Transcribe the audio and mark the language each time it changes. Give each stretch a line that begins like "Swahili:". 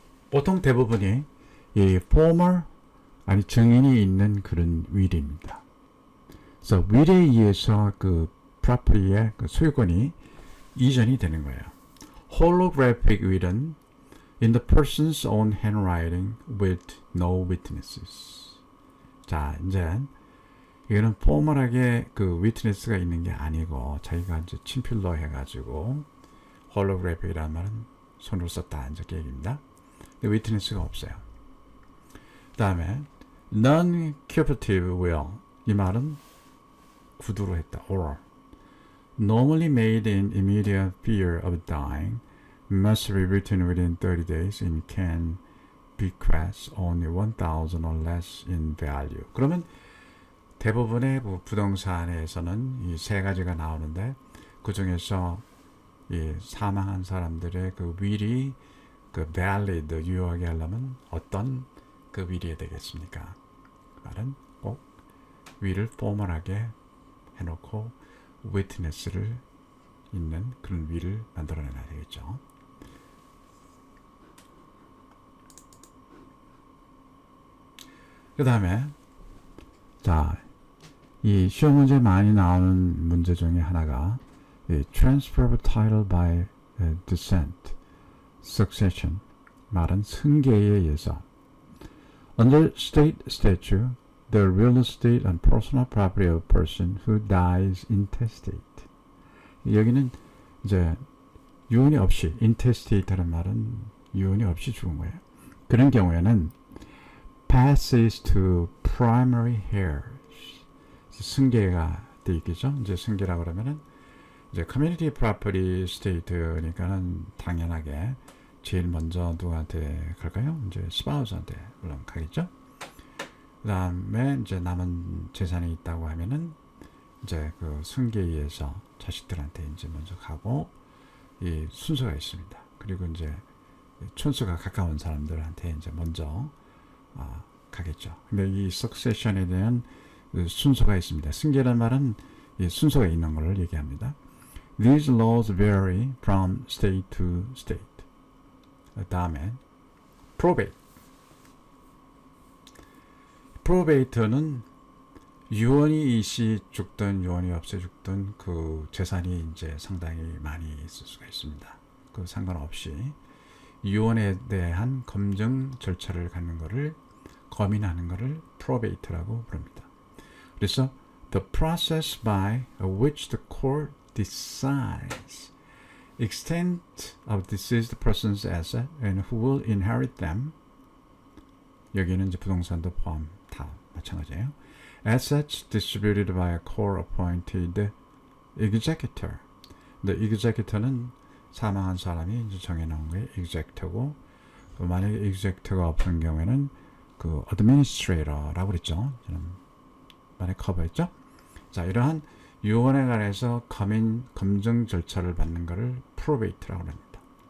Korean: 보통 대부분이 이 former 증인이 있는 그런 will입니다. 그래서 will에 의해서 그 property의 그 소유권이 이전이 되는 거예요.
English: holographic will은 in the person's own handwriting with no witnesses.
Korean: 자, 이제 이거는 포멀하게 그 witness가 있는 게 아니고 자기가 이제 친필로 해가지고 holographic이라는 말은 손으로 썼다 이제 얘기입니다. 근데 witness가 없어요. 그 다음에 non-cooperative will 이 말은 구두로 했다.
English: oral normally made in immediate fear of dying must be written within 30 days and can bequest only 1,000 or less in value.
Korean: 그러면 대부분의 부동산에서는 이 세 가지가 나오는데 그 중에서 이 사망한 사람들의 그 will이 그 valid 유효하게 하려면 어떤 그 will이 되겠습니까? 그 말은 꼭 will을 포멀하게 해놓고 witness를 있는 그런 will을 만들어내야 되겠죠. 그 다음에 자, 이 시험 문제 많이 나오는 문제 중에 하나가 이
English: transfer of title by descent, succession
Korean: 말은 승계에 의해서
English: under state statute the real estate and personal property of a person who dies intestate.
Korean: 여기는 이제 유언이 없이 intestate라는 말은 유언이 없이 죽은 거예요. 그런 경우에는
English: passes to primary heirs.
Korean: 승계가 돼 있겠죠. 이제 승계라 그러면은 이제 community property state니까는 당연하게 제일 먼저 누구한테 갈까요? 이제 spouse한테 물론 가겠죠. 그 다음에 이제 남은 재산이 있다고 하면은 이제 그 승계에 의해서 자식들한테 이제 먼저 가고 이 순서가 있습니다. 그리고 이제 촌수가 가까운 사람들한테 이제 먼저 가겠죠. 근데 이 succession에 대한 그 순서가 있습니다. 승계란 말은 이 순서가 있는 걸 얘기합니다.
English: These laws vary from state to state.
Korean: 그 다음에 probate. probate는 유언이 있이 죽든 유언이 없이 죽든 그 재산이 이제 상당히 많이 있을 수가 있습니다. 그 상관없이 유언에 대한 검증 절차를 갖는 것을 검인하는 것을 probate라고 부릅니다. 그래서
English: the process by which the court decides extent of deceased person's asset and who will inherit them.
Korean: 여기는 이제 부동산도 포함 다 마찬가지예요.
English: Assets distributed by a court-appointed executor.
Korean: The executor는 사망한 사람이 이제 정해놓은 게 executor고, 만약에 executor가 없는 경우에는 그 administrator라고 그랬죠. 저는 만약 커버했죠. 자, 이러한 유언에 관해서 검증 절차를 받는 것을 probate라고 합니다.